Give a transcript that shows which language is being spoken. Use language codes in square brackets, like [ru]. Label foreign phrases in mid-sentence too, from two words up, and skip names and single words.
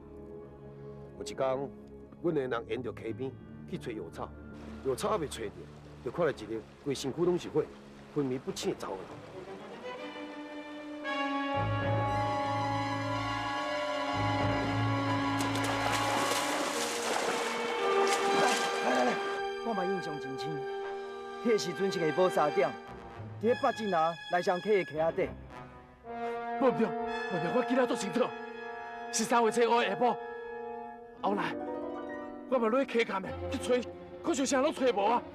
[nan] 有一天，阮个人沿着溪边去找药草，药草还未找着，就看到一个规身躯拢是火、昏迷不醒的查某人。来，我嘛印象真清。迄个时阵是下晡3点，伫咧北进拿来上溪的溪仔底。无对，我记得足清楚，是3月初5的下晡。后来，我嘛落去溪坎的去找，可是啥拢找无啊！